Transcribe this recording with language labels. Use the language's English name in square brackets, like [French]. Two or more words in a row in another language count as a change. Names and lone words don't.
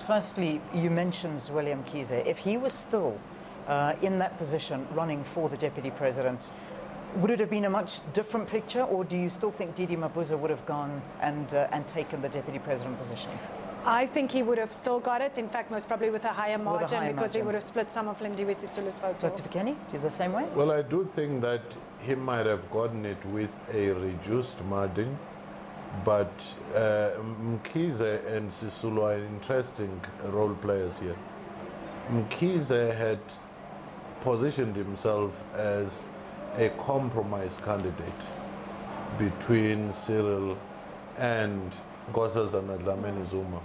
[English] Firstly, you mentioned William Kize. If he was still in that position running for the deputy president, would it have been a much different picture, or do you still think Didi Mabuza would have gone and taken the deputy president position? I think he would have still got it, in fact, most probably with a higher margin, because he margin. would have split some of Lindiwe Sisulu's vote. Dr. Fikeni, do you the same way? Well, I do think that he might have gotten it with a reduced margin, but Mkhize and Sisulu are interesting role players here. Mkhize had positioned himself as a compromise candidate between Cyril and Nkosazana Dlamini-Zuma.